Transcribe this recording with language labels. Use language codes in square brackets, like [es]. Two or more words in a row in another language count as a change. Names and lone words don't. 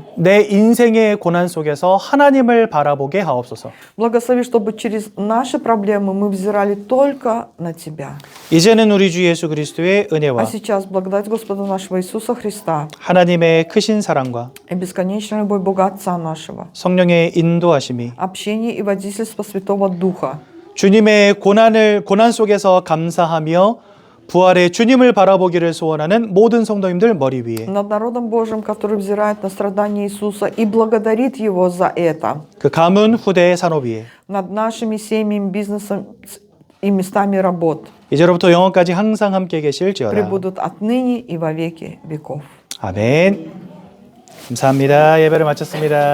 [ko] 내 인생의 고난 속에서 하나님을 바라보게 하옵소서. [ru] Благослови, чтобы через наши проблемы мы взирали только на Тебя. [ko] 이제는 우리 주 예수 그리스도의 [ru] А [ko] 은혜와 [ru] сейчас благодать Господа нашего Иисуса Христа [ko] 하나님의 크신 사랑과 [ru] и бесконечная любовь Бога Отца нашего, [ko] 성령의 인도하심이 [ru] общение и водительство Святого Духа, [ko] 주님의 고난 속에서 감사하며 부활의 주님을 바라보기를 소원하는 모든 성도님들 머리 위에 [ru] над народом Божьим, который взирает на страдания Иисуса и благодарит Его за это, [ko] 그 가문 후대의 산업 위에 [ru] над нашими семьями, бизнесом и местами работ, [ko] 이제로부터 영원까지 항상 함께 계실지어다. [ru] пребудут отныне и во веки веков. [ko] 아멘. 감사합니다. 예배를 마쳤습니다.